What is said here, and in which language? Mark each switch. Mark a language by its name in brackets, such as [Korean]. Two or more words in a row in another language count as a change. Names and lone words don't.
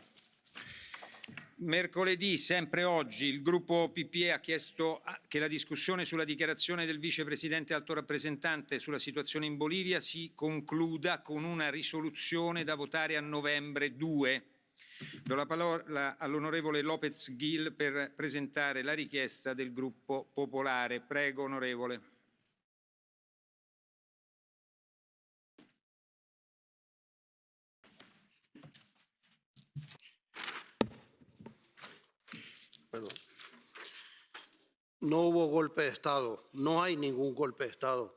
[Italian] Mercoledì, sempre oggi, il gruppo PPE ha chiesto che la discussione sulla dichiarazione del vicepresidente alto rappresentante sulla situazione in Bolivia si concluda con una risoluzione da votare a novembre 2. Do la parola all'onorevole López Gil per presentare la richiesta del gruppo popolare. Prego, onorevole. [Spanish] Perdón. No hubo golpe de Estado, no hay ningún golpe de Estado.